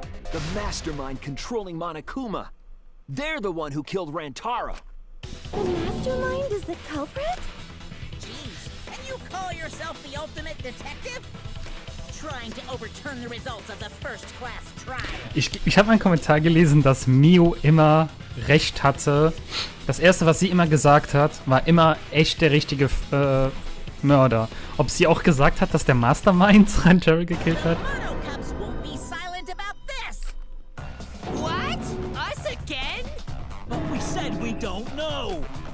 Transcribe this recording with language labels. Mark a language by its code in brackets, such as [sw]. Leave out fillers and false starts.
[en] The mastermind controlling Monokuma. They're the one who killed Rantaro. The mastermind is the culprit? Jeez, and you call yourself the ultimate detective? Trying to overturn the results of the first class trial. [de] Ich habe einen Kommentar gelesen, dass Mio immer recht hatte. Das erste, was sie immer gesagt hat, war immer echt der richtige Mörder. Ob sie auch gesagt hat, dass der Mastermind Rantaro gekillt hat? [en] Monocups won't be silent about this. What? Us again? But we said we don't know.